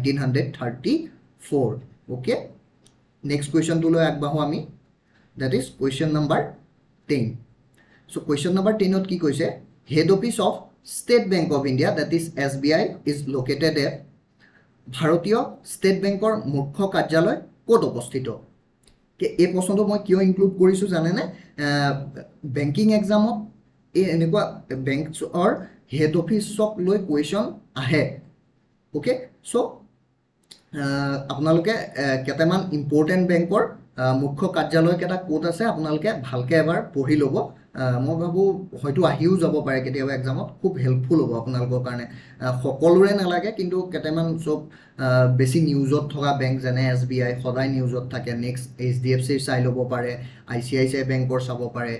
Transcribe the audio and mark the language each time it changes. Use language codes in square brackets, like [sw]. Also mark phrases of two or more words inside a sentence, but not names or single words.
[en] 1934 okay next question [as] টো লওঁ আগবাঢ়াওঁ আমি [en] that is question number 10 so question number 10 [as] ত কি কৈছে [en] head office of State Bank of India that is SBI is located at [as] ভাৰতীয় ষ্টেট বেংকৰ মুখ্য কাৰ্যালয় ক'ত অৱস্থিত কে এই প্ৰশ্নটো মই কিয় [en] include [as] কৰিছোঁ জানে নে [en] banking exam [as] ত এই এনেকুৱা [en] banks or head office ok loi question ahe okay so [as] আপোনালোকে কেটামান ইম্পৰ্টেন্ট বেংকৰ মুখ্য কাৰ্যালয় কেটা কোড আছে আপোনালোকে ভালকে এবাৰ পঢ়ি লব মই ভাবো হয়তো আহিও যাব পাৰে কেতিয়াবা এক্সামত খুব হেল্পফুল হ'ব আপোনালোকৰ কাৰণে সকলোৰে নালাগে কিন্তু কেটামান সব বেছি নিউজত থকা বেংক যেনে SBI সদায় নিউজত থাকে নেক্সট HDFC চাই ল'ব পাৰে ICICI বেংকৰ চাব পাৰে